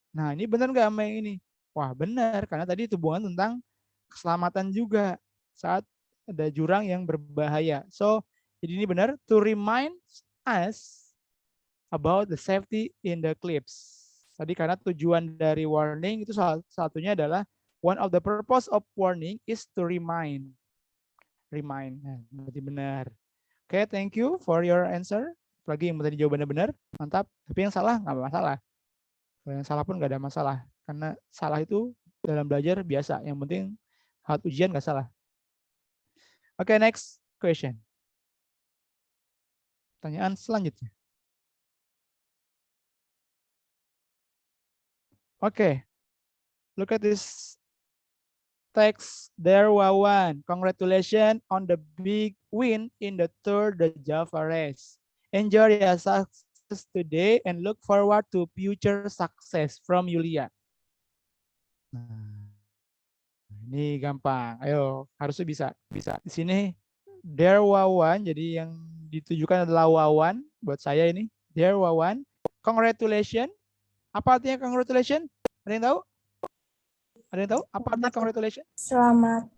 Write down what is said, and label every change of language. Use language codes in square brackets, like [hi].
[id] Nah, ini benar nggak sama yang ini? Wah, benar. Karena tadi itu hubungan tentang keselamatan juga saat ada jurang yang berbahaya. So, jadi ini benar. [en] To remind us about the safety in the cliffs. [id] Tadi karena tujuan dari warning itu salah satunya adalah [en] one of the purpose of warning is to remind. [id] Remind. Nah, berarti benar. [en] Oke, thank you for your answer. [id] Lagi yang tadi jawabannya benar, mantap. Tapi yang salah nggak masalah. Kalau yang salah pun nggak ada masalah. Karena salah itu dalam belajar biasa. Yang penting saat ujian nggak salah. [en] Oke, next question. [id] Pertanyaan selanjutnya. [en] Oke, look at this text there, Wawan. Congratulations on the big win in the Tour de Java race. Enjoy your success today and look forward to future success from Yulia. Nah, [id] ini gampang. Ayo, harusnya bisa. Bisa. Di sini Dear Wawan, jadi yang ditujukan adalah Wawan buat saya ini. Dear Wawan, congratulations. Apa artinya congratulations? Ada yang tahu? Ada yang tahu? Apa artinya congratulations? Selamat.